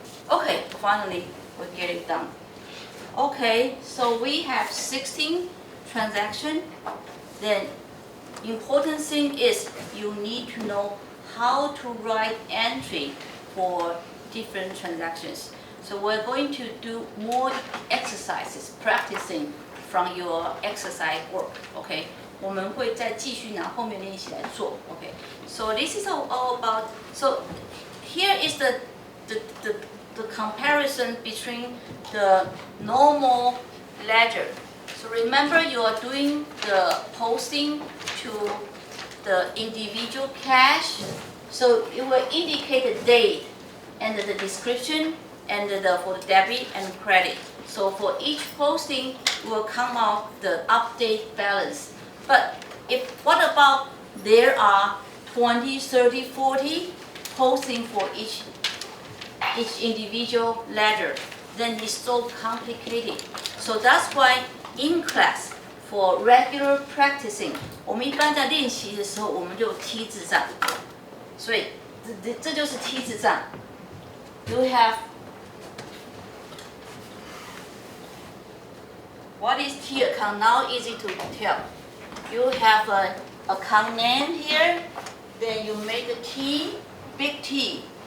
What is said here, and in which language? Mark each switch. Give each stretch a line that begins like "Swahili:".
English: Okay, finally we get it done. Okay, so we have 16 transactions. Then important thing is you need to know how to write entry for different transactions. So we're going to do more exercises, practicing from your exercise work.
Chinese: Okay, 我们会再继续拿后面练习来做。
English: Okay, so this is all about. So here is the comparison between the normal ledger. So remember you are doing the posting to the individual cash. So it will indicate the date and the description and for the debit and credit. So for each posting will come out the update balance. But what about there are 20, 30, 40 posting for each individual ledger, then it's so complicated. So that's why in class for regular practicing,
Chinese: 我们一般在练习的时候，我们就T字账，所以这就是 T 字账。
English: You have what is T account? Now easy to tell. You have an account name here, then you make a T, big T.